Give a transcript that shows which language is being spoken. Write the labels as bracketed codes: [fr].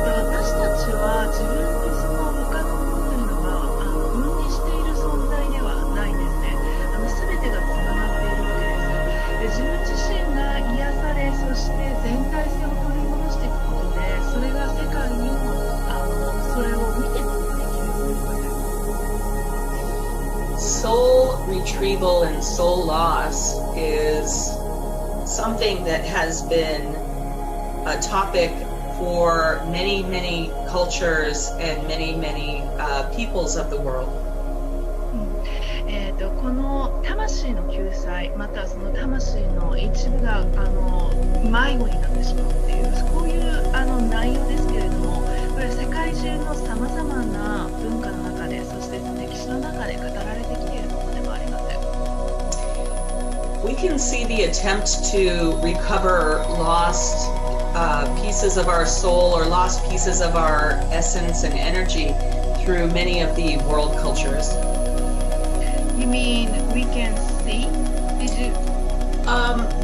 [ja] 私たちは自分とその他のものというのが分離している存在ではないんですね。全てがつながっているわけです。で、自分自身が癒され、そして全体性を取り戻していくことで、それが世界にもそれを見ていくことができるということです。 [en] Soul retrieval and soul loss is something that has been a topic for many, many cultures and many, many peoples of the world. [ja] この魂の救済、またその魂の一部が迷子になってしまうっていう、こういう内容ですけれども、これは世界中のさまざまな文化の中で、そして歴史の中で語られてきているものでもあります。 [en] We can see the attempt to recover lost pieces of our soul or lost pieces of our essence and energy through many of the world cultures. You mean we can see? Did you?